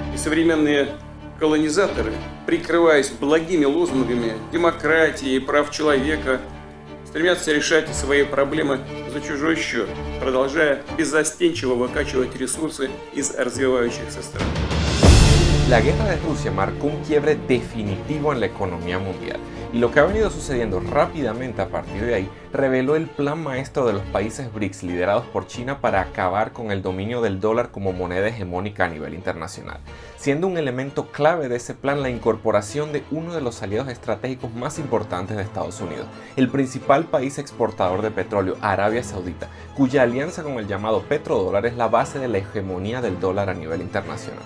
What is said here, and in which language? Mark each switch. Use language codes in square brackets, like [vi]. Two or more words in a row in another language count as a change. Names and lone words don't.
[ru] современные колонизаторы, прикрываясь благими лозунгами демократии и прав человека, стремятся решать свои проблемы за чужой счет, продолжая беззастенчиво выкачивать ресурсы из развивающихся стран. [es] La guerra de Rusia marcó un quiebre definitivo en la economía mundial, y lo que ha venido sucediendo rápidamente a partir de ahí reveló el plan maestro de los países BRICS liderados por China para acabar con el dominio del dólar como moneda hegemónica a nivel internacional, siendo un elemento clave de ese plan la incorporación de uno de los aliados estratégicos más importantes de Estados Unidos, el principal país exportador de petróleo, Arabia Saudita, cuya alianza con el llamado petrodólar es la base de la hegemonía del dólar a nivel internacional.